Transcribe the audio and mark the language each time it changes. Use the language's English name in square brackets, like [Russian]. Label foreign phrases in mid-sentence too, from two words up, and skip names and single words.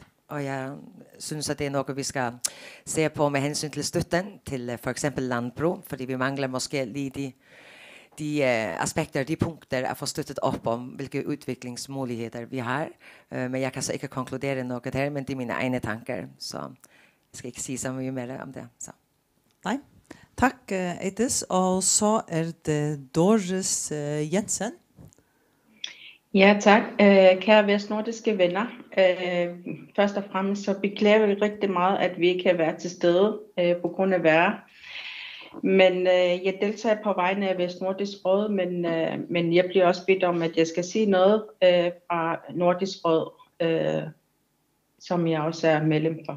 [Norwegian] Og jeg synes at det er noe vi skal se på med hensyn til støtten til for eksempel landbruk, fordi vi mangler måske lige de aspekter, de punkter at få støttet opp om hvilke utviklingsmuligheter vi har. Men jeg kan så ikke konkludere noe der, men det er mine egne tanker. Så jeg skal ikke si så mye mer om det. Så. Nei. Takk, Eidis. Og så er det Doris Jensen. [Danish] Ja, tak. Kære vestnordiske venner. Først og fremmest så beklager vi rigtig meget, at vi ikke kan være til stede på grund af vejr. Men jeg deltager på vegne af Vestnordisk Råd, men jeg bliver også bedt om, at jeg skal sige noget fra Nordisk Råd, som jeg også er medlem for.